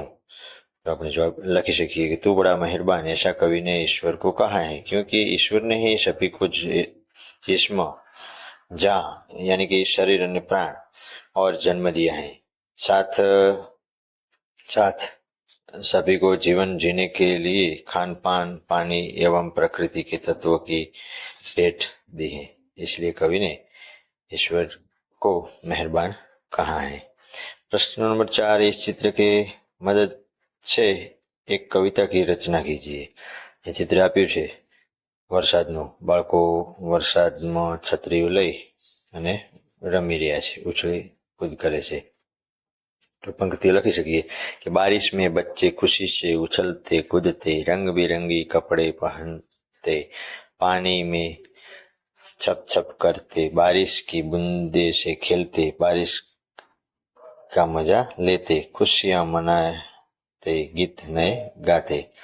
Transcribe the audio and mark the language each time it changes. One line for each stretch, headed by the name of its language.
Hindi: तो
Gujarati: આપણે જવાબ લખી શકીએ
Hindi: कि तू बड़ा मेहरबान ऐसा कवि ने ईश्वर को कहा है क्योंकि ईश्वर ने ही सभी को जिस्म, जान यानी कि शरीर और प्राण और जन्म दिया है, साथ साथ सभी को जीवन जीने के लिए खान पान, पानी एवं प्रकृति के तत्वों की भेंट दी है, इसलिए कवि ने ईश्वर को मेहरबान कहा है। प्रश्न नंबर 4, इस चित्र के मदद से एक कविता की रचना कीजिए। ये चित्र
Gujarati: આપ્યું છે વરસાદનું, બાળકો વરસાદમાં છત્રીઓ લઈ અને રમી રહ્યા છે, ઉછળી કૂદ કરે છે।
Hindi: तो पंक्ति लखी सकिए कि बारिश में बच्चे खुशी से उछलते कूदते, रंग बिरंगी कपड़े पहनते, पानी में छप छप करते, बारिश की बूंदे से खेलते, बारिश का मजा लेते, खुशियां मनाते, गीत नए गाते।